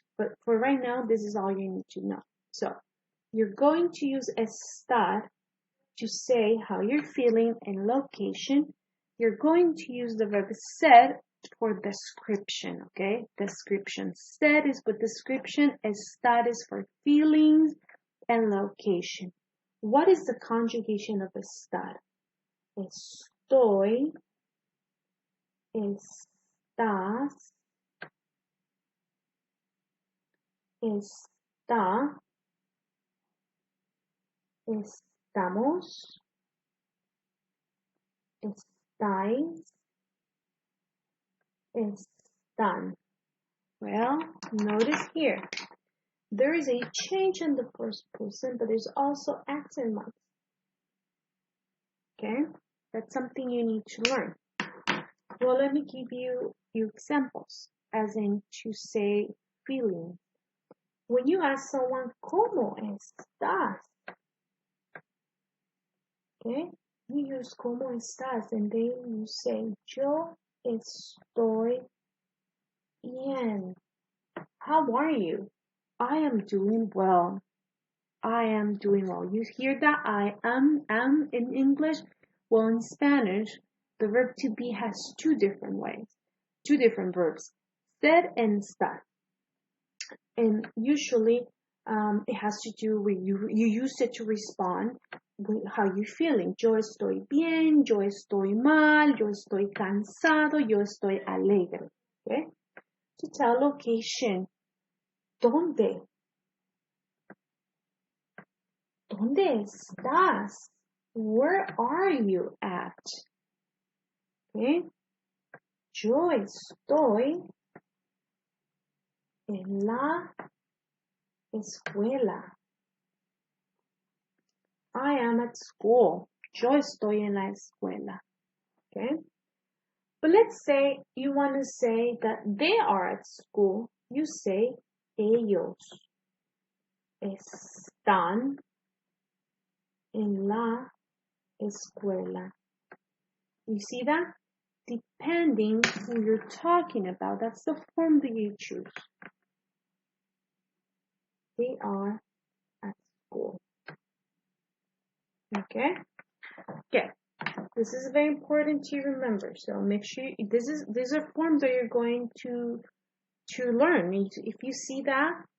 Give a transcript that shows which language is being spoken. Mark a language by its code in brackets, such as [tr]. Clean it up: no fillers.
[en] But for right now, this is all you need to know. So, you're going to use estar to say how you're feeling and location. You're going to use the verb ser for description, okay? Description. Ser is for description, estar is for feelings and location. What is the conjugation of estar? [es] Estoy, estás, está, estamos, estáis, están. [en] Well, notice here, there is a change in the first person, but there's also accent marks. Okay, that's something you need to learn. Well, let me give you a few examples, as in to say feeling. When you ask someone, [es] ¿Cómo estás? [en] Okay, you use [es] ¿Cómo estás? [en] And then you say, [es] Yo estoy bien. [en] How are you? I am doing well. I am doing well. You hear that I am in English? Well, in Spanish, the verb to be has two different ways, two different verbs, ser and estar. And usually it has to do with you use it to respond with how you're feeling. [es] Yo estoy bien, yo estoy mal, yo estoy cansado, yo estoy alegre. [en] Okay? To tell location. ¿Dónde? [es] ¿Dónde estás? [en] Where are you at? Okay? [es] Yo estoy en la escuela. [en] I am at school. [es] Yo estoy en la escuela. [en] Okay? But let's say you want to say that they are at school. You say [es] ellos están en la escuela. [en] You see that? Depending who you're talking about, that's the form that you choose. They are at school. Okay? Okay. This is very important to remember. So make sure these are forms that you're going to learn. If you see that,